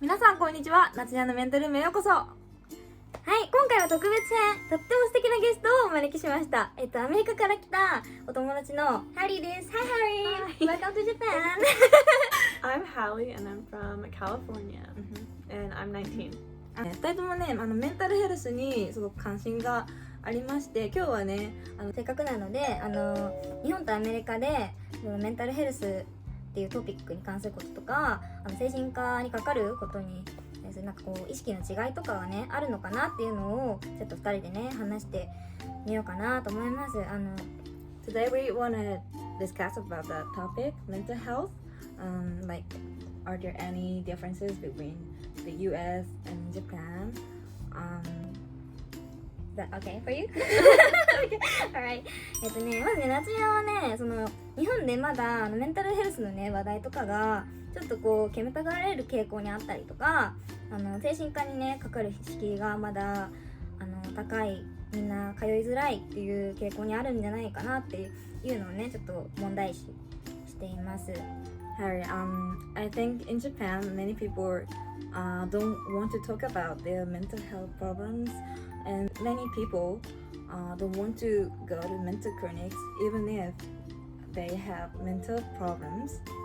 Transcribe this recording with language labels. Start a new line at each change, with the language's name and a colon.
Japanese: にちは、なつにゃんのメンタルルームへようこそ。はい、今回は特別編、とっても素敵なゲストをお招きしました。アメリカから来たお友達のハリーです。
English: Hi Harry! Welcome to Japan! I'm Hallie and I'm from California and I'm 19.
Japanese: 2人ともね、メンタルヘルスにすごく関心がありまして、今日はね、せっかくなので、日本とアメリカでメンタルヘルスっていうトピックに関することとか、精神科にかかることになんかこう意識の違いとかがねあるのかなっていうのをちょっと2人でね話してみようかなと思います。
English: Today we want to discuss about the topic mental health. Like, are there any differences between the U.S. and Japan? Is that okay for you? Okay. Alright.
Japanese: まずね、夏美はね、日本でまだメンタルヘルスのね話題とかがちょっとこう煙たがられる傾向にあったりとか、精神科にねかかる敷居がまだ高い、みんな通いづらいっていう傾向にあるんじゃないかなっていうのをねちょっと問題視しています。
English: Harry, I think in Japan many people don't want to talk about their mental health problems, and many people don't want to go to mental clinics even if they have mental problems.